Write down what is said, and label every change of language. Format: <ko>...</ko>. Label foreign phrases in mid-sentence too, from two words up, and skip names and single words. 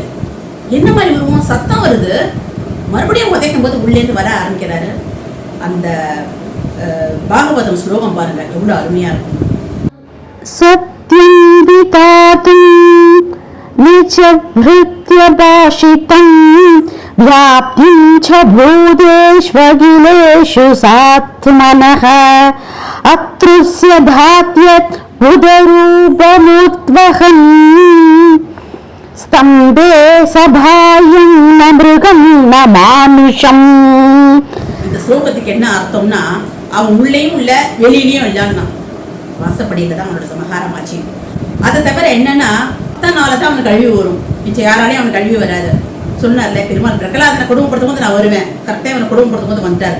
<ta>என்ன மாதிரி வருவோம், சத்தம் வருது. மறுபடியும் உதைக்கும் போது உள்ளேருந்து வர ஆரம்பிக்கிறாரு. அந்த பாகவதம் ஸ்லோகம் பாருங்க, எவ்வளவு அருமையா இருக்கும்.</ta> <sa>सत्यं विधातुं निजभृत्य भाषितं व्याप्तिं च भूतेष्वखिलेषु सात्मनः अत्रुस्य धात्यत् उदरूपमुद्वहन् स्तम्भे सभायं न मृगं न मानुषम्.</sa> <ta>இந்த ஸ்லோகத்துக்கு என்ன அர்த்தம்னா, அவன் உள்ளேயும் இல்ல வெளியிலையும் இல்லைன்னா வாசப்படியில தான் அவனோட சமகாரம் ஆச்சு. அதை தவிர என்னன்னா, அத்தனால தான் அவனுக்கு கழுவி வரும், மிச்சம் யாராலையும் அவனுக்கு கழுவி வராது. சொன்னார்ல பெருமாள் பிரகலாதனை கொடுமைப்படுத்தும் போது நான் வருவேன், கரெக்டாக அவனை கொடுமைப்படுத்தும் போது வந்துட்டார்.</ta>